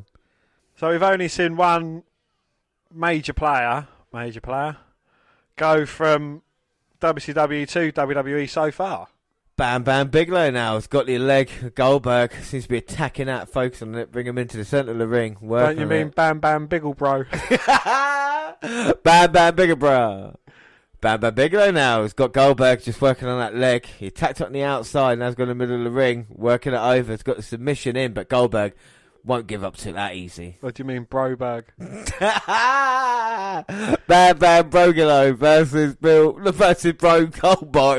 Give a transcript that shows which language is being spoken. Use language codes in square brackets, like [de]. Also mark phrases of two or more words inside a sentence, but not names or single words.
[en] So we've only seen one major player go from WCW to WWE so far. Bam Bam Bigelow now has got the leg. Goldberg seems to be attacking that, focus on it, bring him into the centre of the ring. Don't you mean Bam Bam Biggle Bro? Bam Bam Biggle Bro. Bam Bam Bigelow now has got Goldberg just working on that leg. He attacked on the outside, now he's got in the middle of the ring, working it over. He's got the submission in, but Goldberg Won't give up to it that easy. What do you mean, Broberg? Bam Bam Brogolo versus Bro Goldberg.